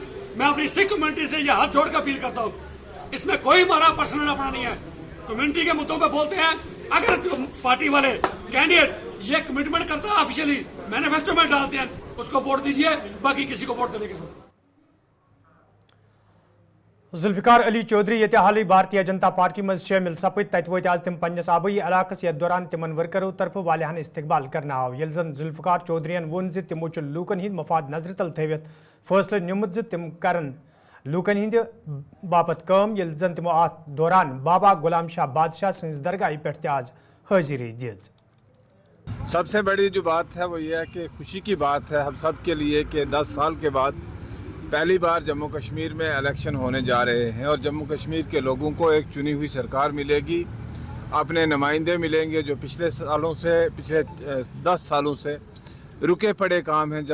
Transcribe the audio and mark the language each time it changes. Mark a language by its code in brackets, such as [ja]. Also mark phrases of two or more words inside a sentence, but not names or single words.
[hi] मैं अपनी [en] Sikh community [hi] से ये हाथ जोड़ कर अपील करता हूँ, इसमें कोई हमारा पर्सनल अपना नहीं है, कम्युनिटी के मुद्दों पे बोलते हैं। अगर जो पार्टी वाले कैंडिडेट ये कमिटमेंट करता है [en] officially manifesto [hi] में डालते हैं, उसको वोट दीजिए, बाकी किसी को वोट देने की जरूरत। [ks] जुल्फिकार अली चौधरी ये हाल भारतीय जनता पार्टी मज शामिल सपद तत वत आज तिम पन्नस आबई इलाकस यथ दौरान तिमन वर्करों तरफ वालियान इस्तकबाल करना आव यल जन जुल्फिकार चौधरीन वोन ज तिमो लूकन हिंद मफाद नजर तल थवित फैसले निमुत ज तिम करन लूकन हिंद बापत काम यल जन तिमो अत दौरान बाबा गुलाम शाह बादशाह सज दरगाह पे आज हाजिरी दिज। [hi] सबसे बड़ी जो बात है वो ये है कि खुशी की बात है हम सब के लिए कि 10 साल के बाद पहली बार जम्मू कश्मीर में इलेक्शन होने जा रहे हैं और जम्मू कश्मीर के लोगों को एक चुनी हुई सरकार मिलेगी, अपने नुमाइंदे मिलेंगे जो पिछले 10 सालों से रुके पड़े काम हैं।